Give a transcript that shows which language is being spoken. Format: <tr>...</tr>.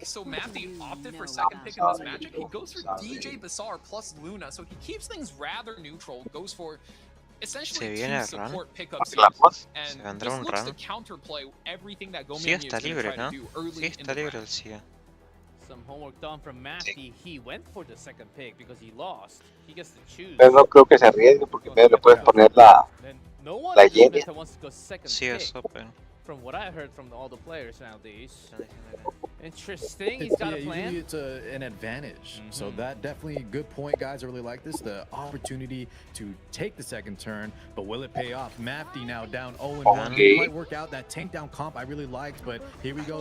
<en>So Mafty opted for second pick in this matchup. He goes for DJ Bazaar plus Luna, so he keeps things rather neutral. Goes for essentially two support pickups here, and just looks to counterplay everything that Gomeangmi is going to try to do early in the round. Some homework done from Mafty. He went for the second pick because he lost. He gets to choose.</en> <es>Pero no creo que se arriesgue porque le puedes poner la llena.</es> <en>Wants to go second</en> <es>Sí,</es> <en>pick.</en> <es>es open.</es> <en>From what I heard from all the players nowadays. Interesting. He's got a plan. Usually it's an advantage. So that definitely a good point, guys. I really like this. The opportunity to take the second turn, but will it pay off? Mafty now down 0-1. It might work out. That tank down comp I really liked, but here we go.</en>